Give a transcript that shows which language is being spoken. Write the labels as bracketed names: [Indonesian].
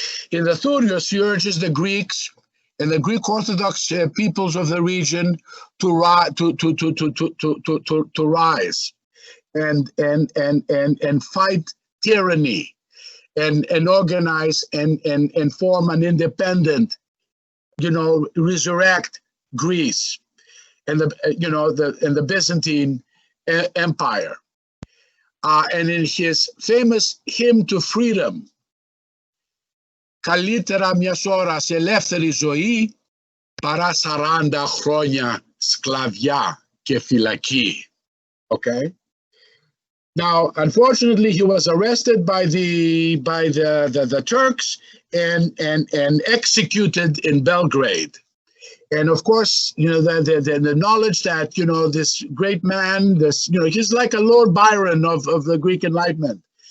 [English] In the Thurios, he urges the Greeks and the Greek Orthodox peoples of the region to rise and fight tyranny and organize and form an independent, resurrect Greece and the Byzantine Empire. And in his famous hymn to freedom, [Greek] «Καλύτερα μιας ώρας ελεύθερη ζωή παρά 40 χρόνια σκλαβιά και φυλακή». [English] Okay. Now, unfortunately, he was arrested by the Turks and executed in Belgrade. And of course, the knowledge that, this great man, he's like a Lord Byron of the Greek Enlightenment.